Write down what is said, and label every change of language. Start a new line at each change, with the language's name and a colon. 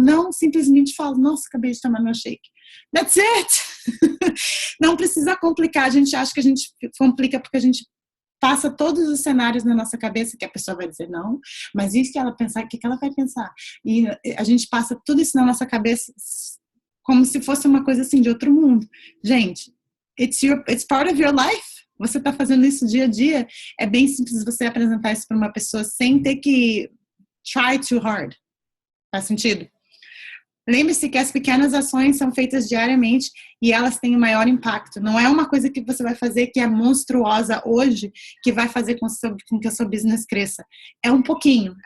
Portuguese: Não, simplesmente fala, nossa, acabei de tomar meu shake.
English: That's it!
Portuguese: Não precisa complicar. A gente acha que a gente complica porque a gente passa todos os cenários na nossa cabeça que a pessoa vai dizer não, mas isso que ela pensar, o que ela vai pensar? E a gente passa tudo isso na nossa cabeça como se fosse uma coisa assim de outro mundo.
English: Gente, it's part of your life.
Portuguese: Você está fazendo isso dia a dia. É bem simples você apresentar isso para uma pessoa sem ter que
English: try too hard.
Portuguese: Faz sentido? Lembre-se que as pequenas ações são feitas diariamente e elas têm o maior impacto. Não é uma coisa que você vai fazer que é monstruosa hoje que vai fazer com que o seu business cresça. É um pouquinho.